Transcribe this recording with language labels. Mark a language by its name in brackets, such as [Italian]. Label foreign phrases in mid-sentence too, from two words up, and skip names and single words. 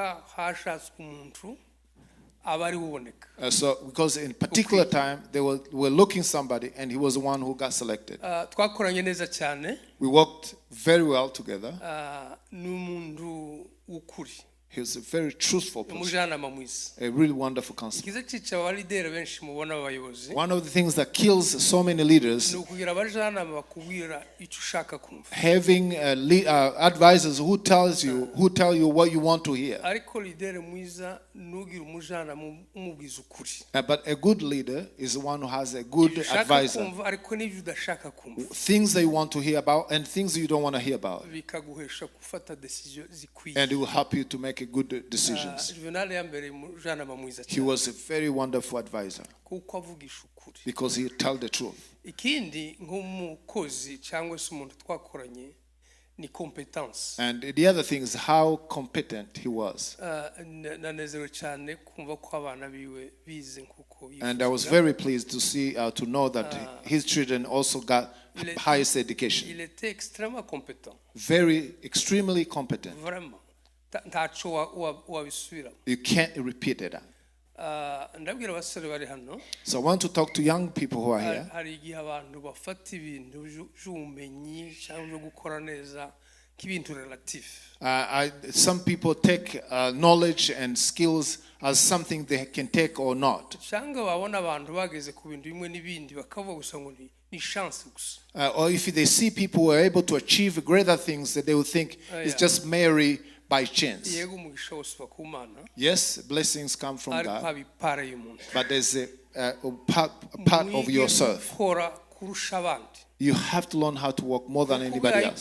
[English] So because in particular time they were looking somebody and he was the one who got selected. We worked very well together. He was a very truthful person. [Kinyarwanda] umujyanama mwiza. [English] A really wonderful counselor. [Kinyarwanda] Ikiza cyica abalideri benshi mubona abayobozi. [English] One of the things that kills so many leaders [Kinyarwanda] ni ukugira abajyanama bakubwira icyo ushaka kumva. [English] having advisors who tell you what you want to hear. [Kinyarwanda] ariko lideri mwiza nugira umujyanama umubwiza ukuri. [English] But a good leader is the one who has a good advisor. [Kinyarwanda] kumva ariko n'ibyo udashaka kumva. [English] Things that you want to hear about and things that you don't want to hear about. [Kinyarwanda] bikaguhesha gufata decision zikwiye. [English] And it will help you to make good decisions. He was a very wonderful advisor because he told the truth. [Kinyarwanda] ikindi nk'umukozi cyangwa se umuntu twakoranye ni competence. [English] And the other thing is how competent he was. [Kinyarwanda] nanezerewe cyane kumva ko abana biwe bize nkuko yifuza. [English] And I was very pleased to know that his children also got highest education. [French] il était extrêmement compétent. [English] Very extremely competent. Vraiment. You can't repeat it. [Kinyarwanda] ndabwira abasore bari hano. [English] So I want to talk to young people who are here. [Kinyarwanda] hari igihe abantu bafata ibintu by'ubumenyi cyangwa byo gukora neza nk'ibintu relative. [English] Some people take knowledge and skills as something they can take or not. [Kinyarwanda] cyangwa babona abantu bageze ku bintu bimwe n'ibindi bakavuga gusa ngo ni chance gusa. [English] Or if they see people who are able to achieve greater things, that they will think it's just merely by chance. Yes, blessings come from God, but there's a part of yourself. You have to learn how to work more than anybody else.